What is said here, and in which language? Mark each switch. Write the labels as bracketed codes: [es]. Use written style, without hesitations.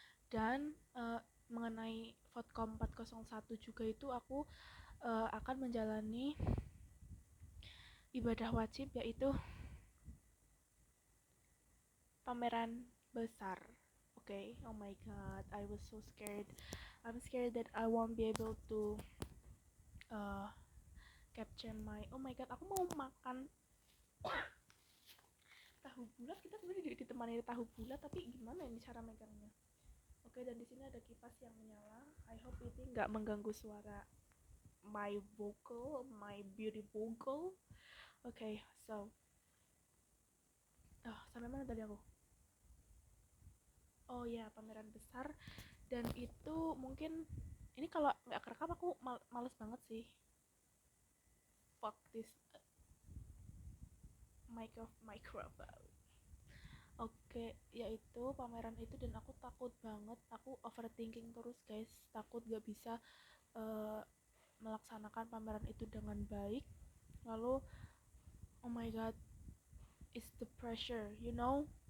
[id] Dan mengenai Vodcom 401 juga itu aku akan menjalani ibadah wajib, yaitu pameran besar. [en] Okay, oh my god, I was so scared. I'm scared that I won't be able to capture my, oh my god, [id] aku mau makan tahu bulat. Kita sebenarnya ditemani tahu bulat, tapi gimana ini cara megangnya? Oke, dan di sini ada kipas yang menyala. [en] I hope [id] ini nggak mengganggu suara [en] my vocal, my beauty vocal. [id] Okay, so sampai mana tadi aku? Oh ya, pameran besar. Dan itu mungkin ini kalau nggak kerekam aku males banget sih. [en] Fuck this microphone. [id] Oke, yaitu pameran itu, dan aku takut banget. Aku overthinking terus guys, takut gak bisa melaksanakan pameran itu dengan baik. Lalu [en] oh my god, it's the pressure, you know.